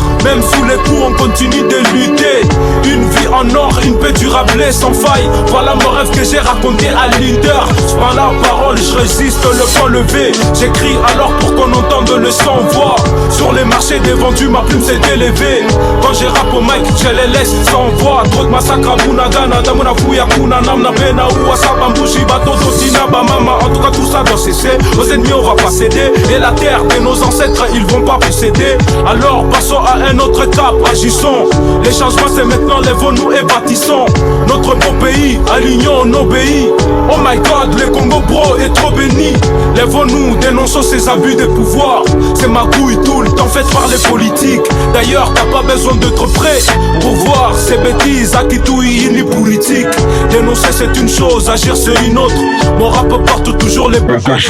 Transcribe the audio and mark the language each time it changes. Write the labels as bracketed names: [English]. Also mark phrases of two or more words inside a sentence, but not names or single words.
[French] Même sous les coups, on continue de lutter. Une vie en or, une paix durable et sans faille. Voilà mon rêve que j'ai raconté à leader. Par la parole, je résiste le point levé. J'écris alors pour qu'on entende le sans-voix. Sur les marchés des vendus, ma plume s'est élevée. Quand j'ai rap au mic, je les laisse sans voix. Trop de massacres à Bunagana, Damuna Fouya, Kuna, Namna, Bena, Ouassa, Bambouchi, Bato, Totina, Bamama. En tout cas, tout ça doit cesser. Aux ennemis, on va pas céder. Et la terre de nos ancêtres, ils vont pas posséder. Alors, passons à un autre cap, agissons. Les changements, c'est maintenant, lèvons-nous et bâtissons notre beau pays, alignons nos pays. [English] Oh my God, [French] le Congo bro est trop béni. Lèvons-nous, dénonçons ces abus de pouvoir. C'est ma couille tout le temps faite par les politiques. D'ailleurs, t'as pas besoin d'être prêt pour voir ces bêtises à Kitouï ni politique. Dénoncer c'est une chose, agir c'est une autre. Mon rap porte toujours les bagages.